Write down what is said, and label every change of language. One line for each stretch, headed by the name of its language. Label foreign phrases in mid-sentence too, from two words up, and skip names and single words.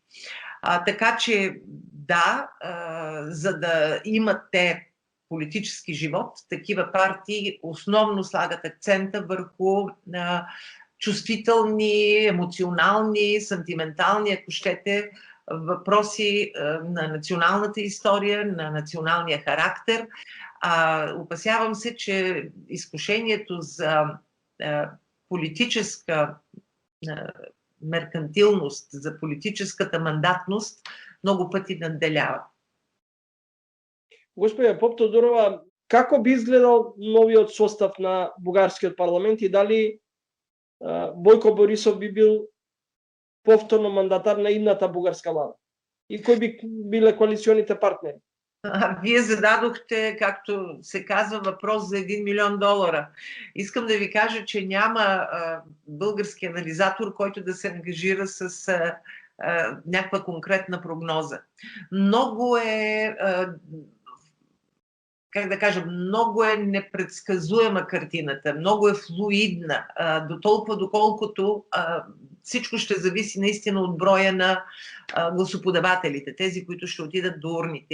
Bulgarian: Така че да, за да имат те политически живот, такива партии основно слагат акцента върху чувствителни, емоционални, сантиментални, ако щете, въпроси на националната история, на националния характер. Опасявам се, че изкушението за политическа меркантилност, за политическата мандатност много пъти надделява.
Macedonian: Господја Поп Тодорова, како би изгледал новиот состав на бугарскиот парламент и дали Бојко Борисов би бил повторно мандатар на идната бугарска влада? И кои би биле коалиционите партнери?
Bulgarian: Вие зададохте, както се казва, въпрос за $1 милион. Искам да ви кажа, че няма български анализатор, който да се ангажира с някаква конкретна прогноза. Много е как да кажа, много е непредсказуема картината, много е флуидна, до толкова доколкото всичко ще зависи наистина от броя на гласоподавателите, тези, които ще отидат до урните.